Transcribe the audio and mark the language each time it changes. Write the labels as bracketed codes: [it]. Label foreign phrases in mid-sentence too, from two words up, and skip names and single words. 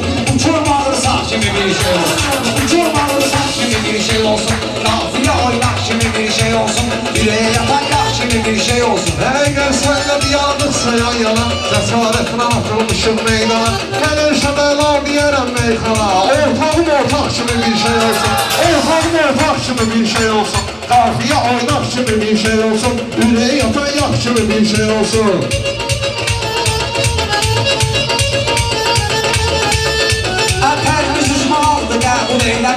[az] Uçurmadır sağ kimi bir şey olsun. Uçurmadır sağ kimi bir şey olsun. Qafiyə oynaq kimi bir şey olsun. Yüreğe yatan yağ kimi bir şey olsun. [tr] Eğer senle bir yandıksa yan yana. Cesaretine atılmışım meydana. Gelirse bela diyerem meyxana. [az] Ortağım ortaq kimi bir şey olsun. Ortağım ortaq kimi bir şey olsun. Qafiyə oynaq kimi bir şey olsun. Üreye yatan yağ kimi bir şey olsun. Pərdiz uzmaqdı qəbul eyləmi.